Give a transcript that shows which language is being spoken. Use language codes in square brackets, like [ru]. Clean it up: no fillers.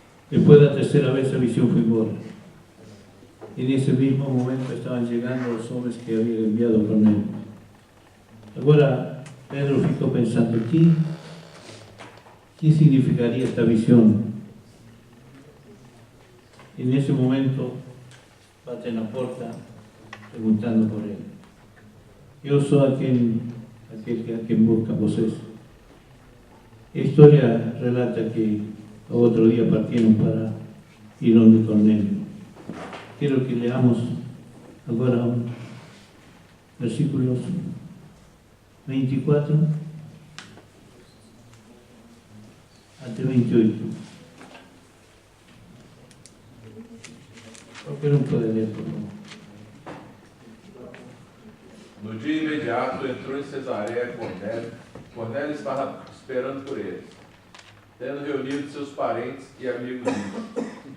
[es] Después de la tercera vez, la visión fue igual. En ese mismo momento estaban llegando los hombres que había enviado con él. Ahora, Pedro ficó pensando, ¿qué significaría esta visión? En ese momento bate en la puerta preguntando por él. Yo soy aquel a quien busca vocês. La historia relata que otro día partieron para ir donde Cornelio. Quiero que leamos ahora versículos 24 hasta 28. [pt] Qualquer um pode ler, por favor. No dia imediato entrou em Cesareia Cornélio. Cornélio estava esperando por eles, tendo reunido seus parentes e amigos íntimos.